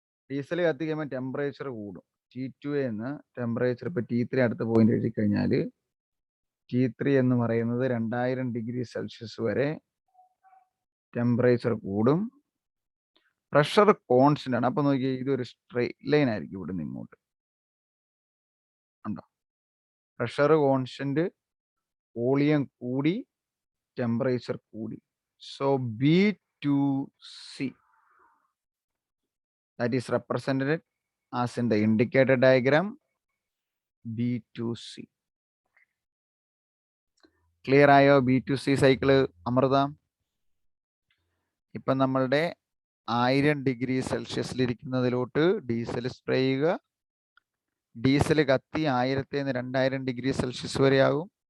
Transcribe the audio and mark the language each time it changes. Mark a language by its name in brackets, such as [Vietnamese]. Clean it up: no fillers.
[Malayalam] Diesel കത്തി കഴിയുമ്പോൾ temperature കൂടും. T2 എന്ന് ടെമ്പറേച്ചർ ഇപ്പൊ T3 അടുത്ത പോയിന്റ് എഴുതി കഴിഞ്ഞാൽ T3 എന്ന് പറയുന്നത് 2000 ഡിഗ്രി സെൽഷ്യസ് വരെ ടെമ്പറേച്ചർ കൂടും. പ്രഷർ കോൺസ്റ്റന്റ് ആണ്. അപ്പൊ നോക്കിയാൽ ഇതൊരു സ്ട്രെയിറ്റ് ലൈൻ ആയിരിക്കും ഇവിടെ നിന്ന് ഇങ്ങോട്ട്. ഉണ്ടോ? പ്രഷർ കോൺസ്റ്റന്റ്, വോളിയം കൂടി, ടെമ്പറേച്ചർ കൂടി. [English] So B2C that is represented as in the indicated diagram B2C. [Malayalam] Clear ആയോ B2C സൈക്കിള് അമൃത? ഇപ്പം നമ്മളുടെ 1000 ഡിഗ്രി സെൽഷ്യസിലിരിക്കുന്നതിലോട്ട് ഡീസൽ സ്പ്രേ ചെയ്യുക. ഡീസൽ കത്തി 1000 നിന്ന് 2000 ഡിഗ്രി സെൽഷ്യസ് വരെ ആകും.